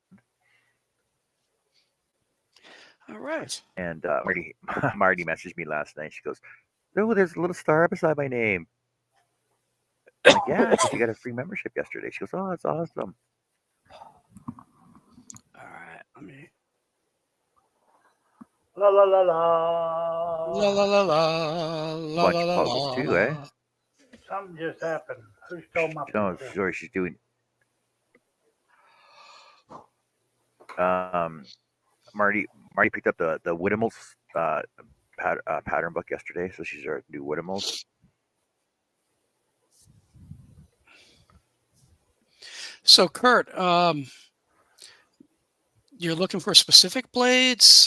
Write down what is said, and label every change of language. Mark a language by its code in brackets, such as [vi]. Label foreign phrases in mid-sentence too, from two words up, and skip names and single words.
[en] All right. And Marty messaged me last night. She goes, "Oh, there's a little star beside my name." I'm like, "Yeah, because you got a free membership yesterday." She goes, "Oh, that's awesome." All right. Let me. La la la La la. la la la la Bunch la of la puzzles too, eh? la. Something just happened. Who stole my No, pizza? sorry, she's doing. Um, Marty picked up the Whittamals pattern book yesterday, so she's our new Whittamals. So, Kurt, you're looking for specific blades.